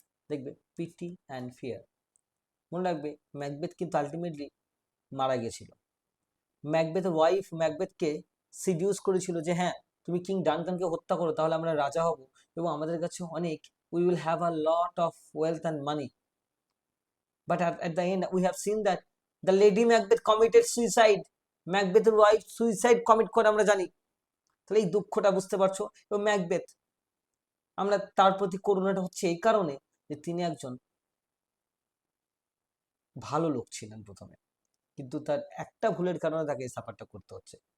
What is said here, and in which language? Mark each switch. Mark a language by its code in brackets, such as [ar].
[bn] দেখবে PT and fear. মনে রাখবে ম্যাকবেথ কিন্তু আলটিমেটলি মারা গেছিল। ম্যাকবেথের ওয়াইফ ম্যাকবেথকে সিডিউস করেছিল যে হ্যাঁ তুমি কিং ডানকানকে হত্যা করো, তাহলে আমরা রাজা হব এবং আমাদের কাছে অনেক, [en] We will have a lot of wealth and money. But at the end, we have seen that the lady Macbeth committed suicide. [bn] ম্যাকবেথের wife suicide commit করে আমরা জানি। তাহলে এই দুঃখটা বুঝতে পারছো। এবং ম্যাকবেথ, আমরা তার প্রতি করুণাটা হচ্ছে এই কারণে যে তিনি একজন ভালো লোক ছিলেন প্রথমে, কিন্তু তার একটা ভুলের কারণে তাকে এই সাফারটা করতে হচ্ছে।